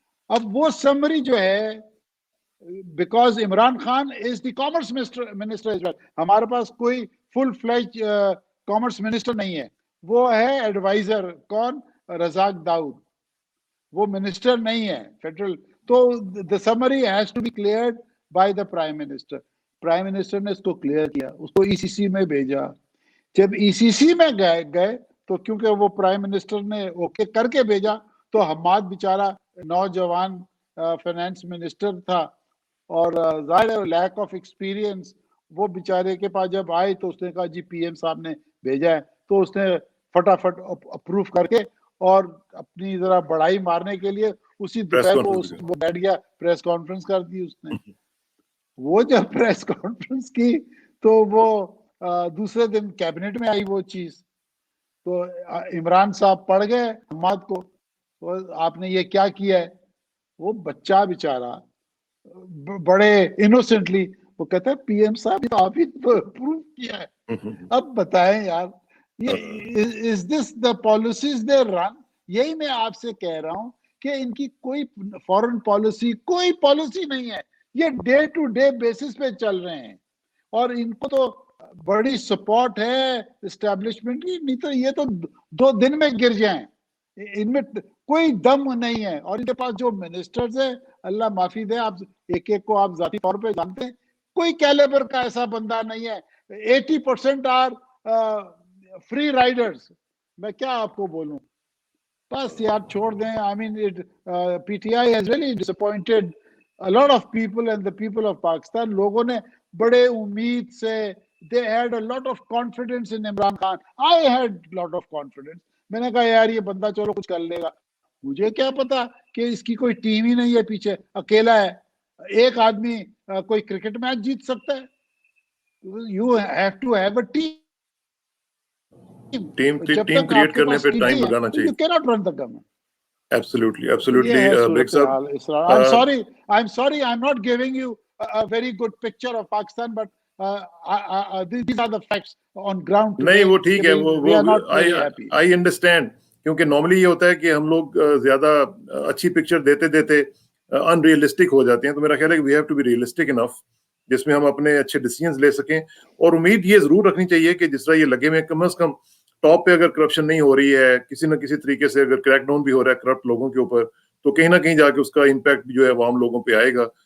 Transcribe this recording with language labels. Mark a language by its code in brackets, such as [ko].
[ur] اب وہ سمری جو ہے, [en] because Imran Khan is the commerce minister as well, [ur] ہمارے پاس کوئی فل فلیج کامرس منسٹر نہیں ہے, وہ ہے ایڈوائزر. کون؟ رزاق داؤد, وہ منسٹر نہیں ہے فیڈرل. تو [en] the summary has to be cleared by the prime minister. [ur] Prime minister نے اس کو کلیئر کیا, اس کو ای سی سی میں بھیجا. جب ای سی سی میں گئے تو کیونکہ وہ پرائم منسٹر نے اوکے کر کے بھیجا, تو حماد بیچارہ نوجوان فائنانس منسٹر تھا اور ظاہر [en] lack of experience, [ur] وہ بیچارے کے پاس جب آئے تو اس نے کہا جی پی ایم صاحب نے بھیجا ہے. تو اس نے فٹافٹ اپروو کر کے اور اپنی ذرا بڑائی مارنے کے لیے اسی دوپہر کو وہ بیٹھ گیا, پریس کانفرنس کر دی اس نے. وہ جب پریس کانفرنس کی تو وہ دوسرے دن کیبنٹ میں آئی وہ چیز. تو عمران صاحب پڑھ گئے حماد کو, آپ نے یہ کیا کیا ہے. وہ بچہ بیچارہ بڑے انوسنٹلی وہ کہتا ہے پی ایم صاحب آپ ہی تو اپروو کیا ہے. اب بتائیں یار, [en] is this the policies they run? [ur] یہی میں آپ سے کہہ رہا ہوں کہ ان کی کوئی فورن پالیسی, کوئی پالیسی نہیں ہے. یہ ڈے ٹو ڈے بیسس پہ چل رہے ہیں, اور ان کو تو بڑی سپورٹ ہے اسٹیبلشمنٹ کی, نہیں تو یہ تو 2 دن میں گر جائیں. ان میں کوئی دم نہیں ہے. اور ان کے پاس جو منسٹرز ہیں, اللہ معافی دے, آپ ایک ایک کو آپ ذاتی طور پہ جانتے ہیں, کوئی کیلیبر کا ایسا بندہ نہیں ہے. [en] 80% are free riders. [ur] میں کیا آپ کو بولوں, بس یار چھوڑ دیں. [en] I mean PTI has really disappointed a lot of people and the people of Pakistan. [ur] لوگوں نے بڑے امید سے, [en] they had a lot of confidence in Imran Khan. I had a lot of confidence. [ur] میں نے کہا یار یہ بندہ چلو کچھ کر لے گا. مجھے کیا پتا کہ اس کی کوئی ٹیم ہی نہیں ہے پیچھے, اکیلا ہے. ایک آدمی کوئی کرکٹ میچ جیت سکتا ہے. [en] You have to have a team. [ur] Team create کرنے پہ ٹائم لگانا چاہیے. [en] You cannot run the government. Absolutely. Beg sahab, I'm sorry, I'm not giving you a very good picture of Pakistan, but these are the facts on ground today. [ur] نہیں وہ ٹھیک ہے, [en] We are not very happy. I understand. [ur] کیونکہ normally یہ ہوتا ہے کہ ہم لوگ زیادہ اچھی پکچر دیتے ان ریئلسٹک ہو جاتے ہیں. تو میرا خیال ہے کہ [en] we have to be realistic enough [ur] جس میں ہم اپنے اچھے ڈیسیجنز لے سکیں. اور امید یہ ضرور رکھنی چاہیے کہ جس طرح یہ لگے ہوئے کم از کم ٹاپ پہ اگر کرپشن نہیں ہو رہی ہے, کسی نہ کسی طریقے سے اگر کریک ڈاؤن بھی ہو رہا ہے کرپٹ لوگوں کے اوپر, تو کہیں نہ کہیں جا کے اس کا امپیکٹ جو ہے عوام لوگوں پہ آئے گا.